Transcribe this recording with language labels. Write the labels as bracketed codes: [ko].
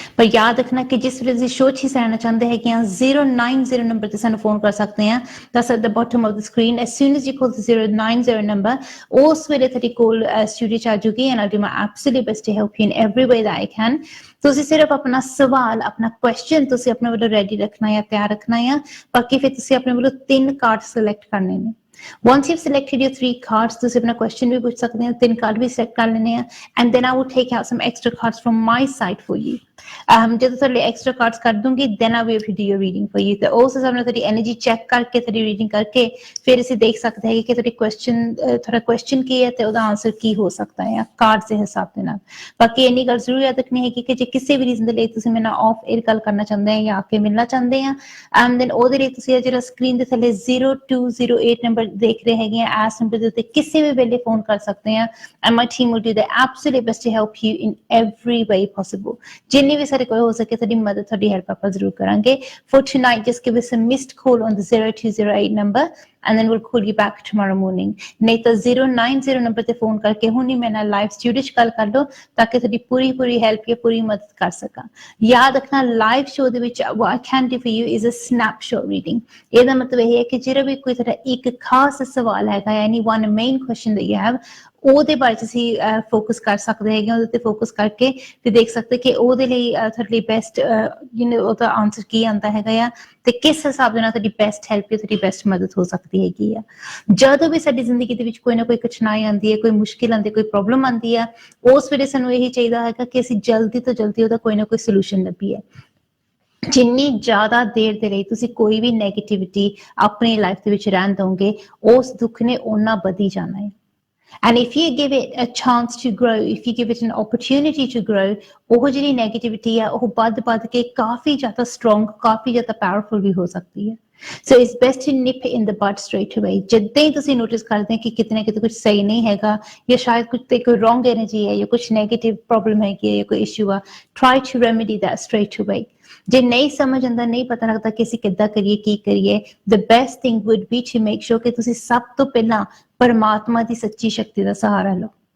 [hi] पर याद रखना कि जिस [pa] ਵੇਲੇ ਤੁਸੀਂ ਸ਼ੋਅ 'ਚ ਹਿੱਸਾ ਲੈਣਾ ਚਾਹੁੰਦੇ ਹੈਗੇ ਆ 090 ਨੰਬਰ ਤੇ ਸਾਨੂੰ ਫੋਨ ਕਰ ਸਕਦੇ ਆ। [en] That's at the bottom of the screen. As soon as you call the 090 number, [pa] ਉਸ ਵੇਲੇ ਤੁਹਾਡੀ ਕੋਲ ਸਟੂਡੀਓ 'ਚ ਆ ਜੂਗੀ [en] and I'll do my absolute best to help you in every way that I can. [pa] ਤੁਸੀਂ ਸਿਰਫ ਆਪਣਾ ਸਵਾਲ, ਆਪਣਾ ਕੁਐਸਚਨ ਤੁਸੀਂ ਆਪਣੇ ਵੱਲੋਂ ਰੈਡੀ ਰੱਖਣਾ ਹੈ, ਤਿਆਰ ਰੱਖਣਾ ਹੈ। ਬਾਕੀ ਫਿਰ ਤੁਸੀਂ ਆਪਣੇ ਵੱਲੋਂ 3 ਕਾਰਡ ਸਿਲੈਕਟ ਕਰਨੇ ਨੇ। [en] Once you've selected your 3 cards, [pa] ਤੁਸੀਂ ਆਪਣਾ question ਵੀ ਪੁੱਛ ਸਕਦੇ ਹੋ, 3 ਕਾਰਡ ਵੀ ਸਿਲੈਕਟ ਕਰ ਲੈਣੇ ਆ [en] and then I will take out some extra cards from my side for you. [pa] ਜਦੋਂ ਤੁਹਾਡੇ ਐਕਸਟਰਾ ਕਾਰਡਸ ਕਰ ਦੂੰਗੀ [en] then I will do your reading for you. [pa] ਤੇ ਉਸ ਹਿਸਾਬ ਨਾਲ ਤੁਹਾਡੀ ਐਨਰਜੀ ਚੈੱਕ ਕਰਕੇ, ਤੁਹਾਡੀ ਰੀਡਿੰਗ ਕਰਕੇ ਫਿਰ ਅਸੀਂ ਦੇਖ ਸਕਦੇ ਹਾਂ ਕਿ ਤੁਹਾਡਾ ਕੁਐਸਚਨ ਕੀ ਹੈ ਤੇ ਉਹਦਾ ਆਨਸਰ ਕੀ ਹੋ ਸਕਦਾ ਹੈ ਕਾਰਡ ਦੇ ਹਿਸਾਬ ਦੇ ਨਾਲ। ਬਾਕੀ ਇੰਨੀ ਗੱਲ ਜ਼ਰੂਰ ਯਾਦ ਰੱਖਣੀ ਹੈ ਕਿ ਜੇ ਕਿਸੇ ਵੀ ਰੀਜ਼ਨ ਦੇ ਲਈ ਤੁਸੀਂ ਮੇਰੇ ਨਾਲ ਆਫ 에ਅਰ ਗੱਲ ਕਰਨਾ ਚਾਹੁੰਦੇ ਆ ਜਾਂ ਆ ਕੇ ਮਿਲਣਾ ਚਾਹੁੰਦੇ ਆ then ਉਹਦੇ ਲਈ ਤੁਸੀਂ ਜਿਹੜਾ ਸਕਰੀਨ ਦੇ ਥੱਲੇ 0208 ਨੰਬਰ ਦੇਖ ਰਹੇ ਹੈਗੇ ਆ, ਇਸ ਨੰਬਰ ਦੇ ਉੱਤੇ ਕਿਸੇ ਵੀ ਵੇਲੇ ਫੋਨ ਕਰ ਸਕਦੇ ਆ [en] and my team will do their absolute best to help you in every way possible. [pa] ਜਿੰਨੀ ਵੀ ਸਾਡੇ ਕੋਲ ਹੋ ਸਕੇ ਤੁਹਾਡੀ ਮਦਦ, ਤੁਹਾਡੀ ਹੈਲਪ ਆਪਾਂ ਜ਼ਰੂਰ ਕਰਾਂਗੇ। [en] For tonight, just give us a missed call on the 0208 number and then we'll call you back tomorrow morning. [pa] ਨਹੀਂ ਤਾਂ 090 ਨੰਬਰ ਤੇ ਫੋਨ ਕਰਕੇ ਹੁਣੀ ਮੇਰੇ ਨਾਲ ਲਾਈਵ ਸਟੂਡੀਓ 'ਚ ਗੱਲ ਕਰ ਲਓ ਤਾਂ ਕਿ ਤੁਹਾਡੀ ਪੂਰੀ ਹੈਲਪ ਜਾਂ ਪੂਰੀ ਮਦਦ ਕਰ ਸਕਾਂ। ਯਾਦ ਰੱਖਣਾ ਲਾਈਵ ਸ਼ੋਅ ਦੇ ਵਿੱਚ [en] what I can do for you is a snapshot reading. [pa] ਇਹਦਾ ਮਤਲਬ ਇਹ ਹੈ ਕਿ ਜਿਹੜਾ ਵੀ ਕੋਈ ਤੁਹਾਡਾ ਇੱਕ ਖਾਸ ਸਵਾਲ ਹੈਗਾ, [en] any one main question that you have, [pa] ਉਹਦੇ ਬਾਰੇ ਤੁਸੀਂ ਫੋਕਸ ਕਰ ਸਕਦੇ ਹੈਗੇ, ਉਹਦੇ ਤੇ ਫੋਕਸ ਕਰਕੇ ਤੇ ਦੇਖ ਸਕਦੇ ਕਿ ਉਹਦੇ ਲਈ ਤੁਹਾਡੇ ਲਈ ਬੈਸਟ ਉਹਦਾ ਆਨਸਰ ਕੀ ਆਉਂਦਾ ਹੈਗਾ ਆ ਤੇ ਕਿਸ ਹਿਸਾਬ ਦੇ ਨਾਲ ਤੁਹਾਡੀ ਬੈਸਟ ਹੈਲਪ ਜਾਂ ਤੁਹਾਡੀ ਬੈਸਟ ਮਦਦ ਹੋ ਸਕਦੀ ਹੈਗੀ ਆ। ਜਦੋਂ ਵੀ ਸਾਡੀ ਜ਼ਿੰਦਗੀ ਦੇ ਵਿੱਚ ਕੋਈ ਨਾ ਕੋਈ ਕਠਿਨਾਈ ਆਉਂਦੀ ਹੈ, ਕੋਈ ਮੁਸ਼ਕਿਲ ਆਉਂਦੀ, ਕੋਈ ਪ੍ਰੋਬਲਮ ਆਉਂਦੀ ਆ, ਉਸ ਵੇਲੇ ਸਾਨੂੰ ਇਹੀ ਚਾਹੀਦਾ ਹੈਗਾ ਕਿ ਅਸੀਂ ਜਲਦੀ ਤੋਂ ਜਲਦੀ ਉਹਦਾ ਕੋਈ ਨਾ ਕੋਈ ਸੋਲੂਸ਼ਨ ਲੱਭੀਏ। ਜਿੰਨੀ ਜ਼ਿਆਦਾ ਦੇਰ ਦੇ ਲਈ ਤੁਸੀਂ ਕੋਈ ਵੀ ਨੈਗੇਟਿਵਿਟੀ ਆਪਣੀ ਲਾਈਫ ਦੇ ਵਿੱਚ ਰਹਿਣ ਦਓਗੇ, ਉਸ ਦੁੱਖ ਨੇ ਓਨਾ ਵਧੀ ਜਾਣਾ ਹੈ। [en] And if you give it a chance to grow, if you give it an opportunity to grow, [pa] ਉਹ ਜਿਹੜੀ ਨੈਗੇਟਿਵਿਟੀ ਹੈ ਉਹ ਵੱਧ ਕੇ ਕਾਫੀ ਜ਼ਿਆਦਾ ਸਟਰੋਂਗ, ਕਾਫੀ ਜ਼ਿਆਦਾ ਪਾਵਰਫੁਲ ਵੀ ਹੋ ਸਕਦੀ ਹੈ। [en] So it's best to nip it in the bud straight away. [pa] ਜਿੱਦਾਂ ਹੀ ਤੁਸੀਂ ਨੋਟਿਸ ਕਰਦੇ ਕਿ ਕਿਤੇ ਨਾ ਕਿਤੇ ਕੁਝ ਸਹੀ ਨਹੀਂ ਹੈਗਾ ਜਾਂ ਸ਼ਾਇਦ ਕੁਝ ਤੇ ਕੋਈ ਰੋਂਗ ਐਨਰਜੀ ਹੈ ਜਾਂ ਕੁਝ ਨੈਗੇਟਿਵ ਪ੍ਰੋਬਲਮ ਹੈਗੀ ਹੈ ਜਾਂ ਕੋਈ ਇਸ਼ੂ ਆ, [en] try to remedy that straight away. [pa] ਜੇ ਨਹੀਂ ਸਮਝ ਆਉਂਦਾ, ਨਹੀਂ ਪਤਾ ਲੱਗਦਾ ਕਿ ਅਸੀਂ ਕਿੱਦਾਂ ਕਰੀਏ, ਕੀ ਕਰੀਏ, [en] the best thing would be to make sure [pa] ਕਿ ਤੁਸੀਂ ਸਭ ਤੋਂ ਪਹਿਲਾਂ ਪਰਮਾਤਮਾ ਦੀ ਸੱਚੀ ਸ਼ਕਤੀ ਦਾ ਸਹਾਰਾ ਲਓ।